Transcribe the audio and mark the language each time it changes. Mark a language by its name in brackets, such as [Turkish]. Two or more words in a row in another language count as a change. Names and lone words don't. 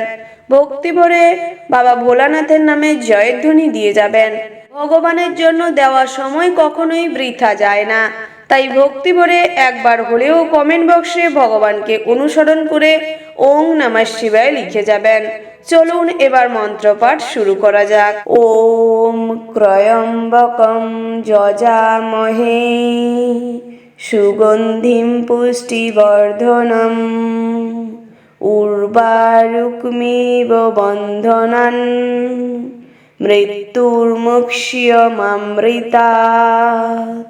[Bangla] ভক্তি ভরে বাবা ভোলানাথের নামে জয়ধ্বনি দিয়ে যাবেন। ভগবানের জন্য দেওয়া সময় কখনোই বৃথা যায় না, তাই ভক্তি ভরে একবার হলেও [English] comment box [Bangla] ভগবানকে অনুসরণ করে [Sanskrit] ওং নমঃ শিবায় [Bangla] লিখে যাবেন। চলুন এবার মন্ত্রপাঠ শুরু করা যাক। [Sanskrit] ওম ত্র্যম্বকম যজামহে সুগন্ধিম পুষ্টিবর্ধনম উর্বারুকমিব বন্ধনান মৃত্যুর্মুক্ষ্যমামৃতাৎ।